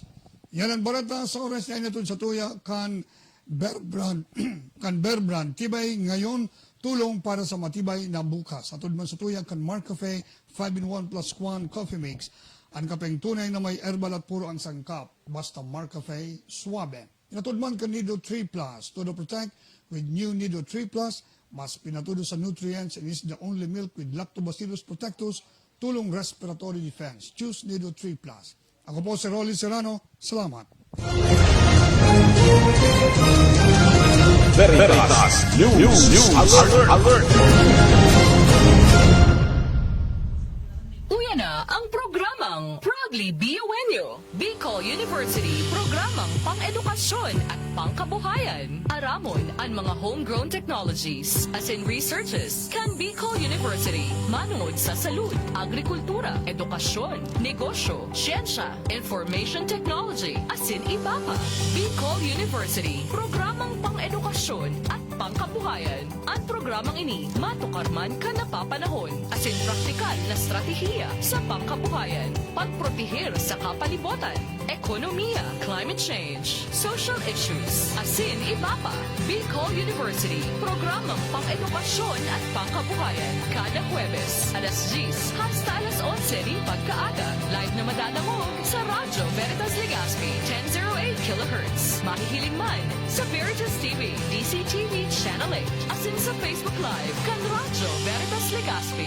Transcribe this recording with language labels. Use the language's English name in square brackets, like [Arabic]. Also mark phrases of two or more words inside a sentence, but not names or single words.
[Bikol] Yan ang barata sa oras na inatun sa tuya kan Bear Brand tibay ngayon tulong para sa matibay na bukas. Atod man sa tuya kan Marcofe 5-in-1 plus 1 coffee mix. [Filipino] Ang kapeng tunay na may herbal at puro ang sangkap. Basta Marcofe suabe. [Bikol] Inatod man kan Nido 3 Plus. [English] Todo protect with new Nido 3 Plus. [Filipino] Mas pinatudo sa [English] nutrients and is the only milk with lactobacillus protectus. Tulong respiratory defense. Choose Nido 3 Plus. [Filipino] Ako po si Rolly Serrano. Salamat. Veritas News Alert. [Bikol] Uyan na ang programang Proudly BUNU, Bicol University, programang pang-edukasyon at pangkabuhayan. Aramon ang mga homegrown technologies as in researches kan Bicol University. Manungod sa salud, agrikultura, edukasyon, negosyo, siyensya, [English] information technology, [Bikol] as in iba pa. Bicol University, programang pang-edukasyon at pangkabuhayan. Ang programang ini matukarman ka napapanahon as in praktikal na strategiya sa pangkabuhayan, pagprotehir sa kapalibutan, ekonomiya, [English] climate change, social issues, [Bikol] asin iba pa. Bicol University, programang pang-edukasyon at pangkabuhayan. Kada Huwebes, alas 10 hasta alas 11 rin pagkaaga. Live na madadangog sa Radyo Veritas Legazpi, 1008 kHz. Mahihiling man sa Veritas TV, DCTV Channel 8, asin sa Facebook Live, kan Radyo Veritas Legazpi.